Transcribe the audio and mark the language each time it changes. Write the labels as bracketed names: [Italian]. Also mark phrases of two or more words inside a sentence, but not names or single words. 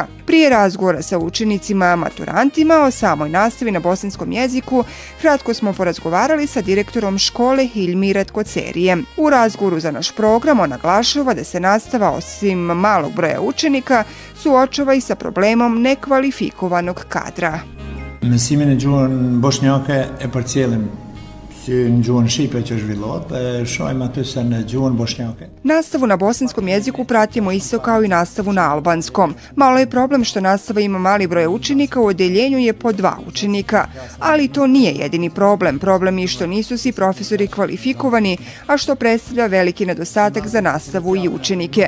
[Bosnian] Prije razgovora sa učenicima maturantima o samoj nastavi na bosanskom jeziku, kratko smo porazgovarali sa direktorom škole Hilmi Ratkocerijem. U razgovoru za naš program on naglašava da se nastava osim malog broja učenika suočava i sa problemom nekvalifikovanog kadra. [Albanian] Mësimin e gjuhën bosnjake e përcjellim si në gjuhën shqipe që është zhvillohet, shohim aty se në gjuhën bosnjake. [Bosnian] Nastavu na bosanskom jeziku pratimo isto kao i nastavu na albanskom. Malo je problem što nastava ima mali broj učenika, u odeljenju je po 2 učenika, ali to nije jedini problem. Problem je što nisu svi profesori kvalifikovani, a što predstavlja veliki nedostatak za nastavu i učenike.